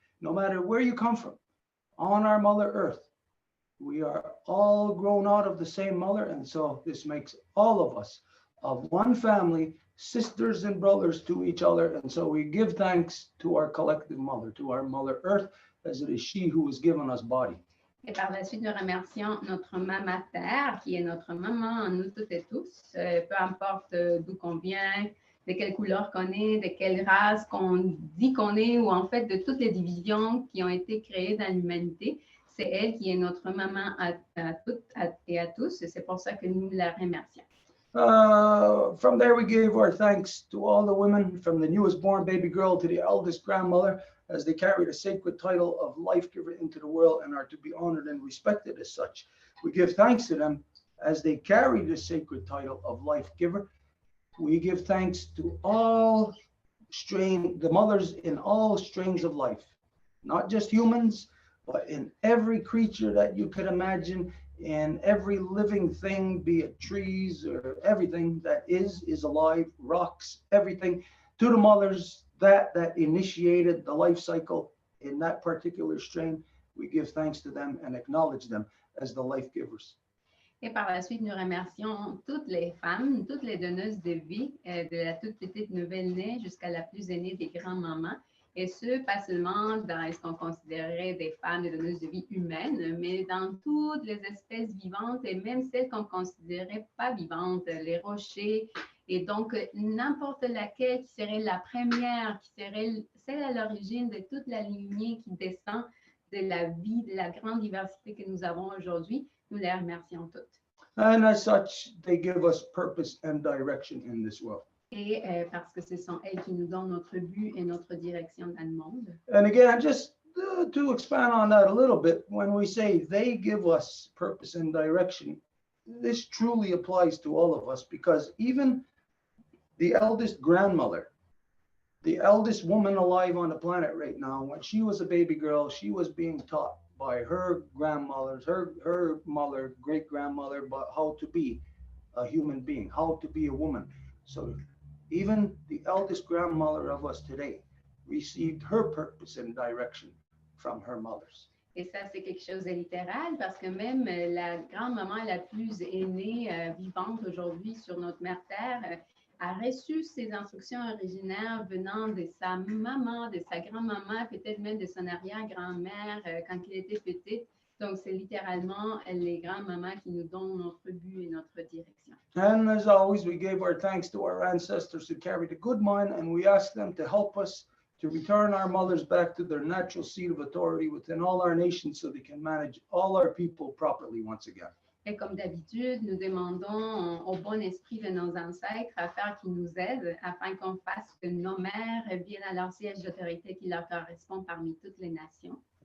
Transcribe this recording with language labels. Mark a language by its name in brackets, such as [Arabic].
[English] No matter where you come from, on our Mother Earth, we are all grown out of the same mother, and so this makes all of us of one family, sisters and brothers to each other, and so we give thanks to our collective mother, to our Mother Earth, as it is she who has given us body. [French] Et par la suite, nous remercions notre maman Terre, qui est notre maman, nous toutes et tous, peu importe d'où qu'on vient, de quelle couleur qu'on est, de quelle race qu'on dit qu'on est, ou en fait de toutes les divisions qui ont été créées dans l'humanité. C'est elle qui est notre maman à toutes et à tous, et c'est pour ça que nous la remercions. [English] From there, we gave our thanks to all the women, from the newest born baby girl to the eldest grandmother, as they carry the sacred title of life giver into the world and are to be honored and respected as such. We give thanks to them as they carry the sacred title of life giver. We give thanks to all the mothers in all strains of life, not just humans, but in every creature that you could imagine, in every living thing, be it trees or everything that is alive, rocks, everything, to the mothers that initiated the life cycle in that particular strain. We give thanks to them and acknowledge them as the life givers. [French] Et par la suite, nous remercions toutes les femmes, toutes les donneuses de vie, de la toute petite nouvelle-née jusqu'à la plus aînée des grands-mamans. Et ce, pas seulement dans ce qu'on considérait des femmes, des donneuses de vie humaines, mais dans toutes les espèces vivantes et même celles qu'on ne considérait pas vivantes, les rochers. Et donc, n'importe laquelle qui serait la première, qui serait celle à l'origine de toute la lignée qui descend de la vie, de la grande diversité que nous avons aujourd'hui, nous les remercions toutes. [English] And as such, they give us purpose and direction in this world. [French] Et parce que ce sont elles qui nous donnent notre but et notre direction dans le monde. [English] And again, just to expand on that a little bit, when we say they give us purpose and direction, this truly applies to all of us, because even the eldest grandmother, the eldest woman alive on the planet right now, when she was a baby girl, she was being taught by her grandmothers, her mother, great-grandmother, about how to be a human being, how to be a woman. So even the eldest grandmother of us today received her purpose and direction from her mothers. [French] Et ça, c'est quelque chose de littéral, parce que même la grand-maman la plus aînée vivante aujourd'hui sur notre mère Terre a reçu ses instructions originaires venant de sa maman, de sa grand-maman, peut-être même de son arrière-grand-mère quand elle était petite. Donc, c'est littéralement les grands-mamans qui nous donnent notre but et notre direction. [English] And as always, we gave our thanks to our ancestors who carried a good mind, and we asked them to help us to return our mothers back to their natural seat of authority within all our nations so they can manage all our people properly once again. [French] Et comme d'habitude, nous demandons au bon esprit de nos ancêtres afin qu'ils nous aident, afin qu'on fasse que nos mères viennent à leur siège d'autorité qui leur correspond parmi toutes les nations.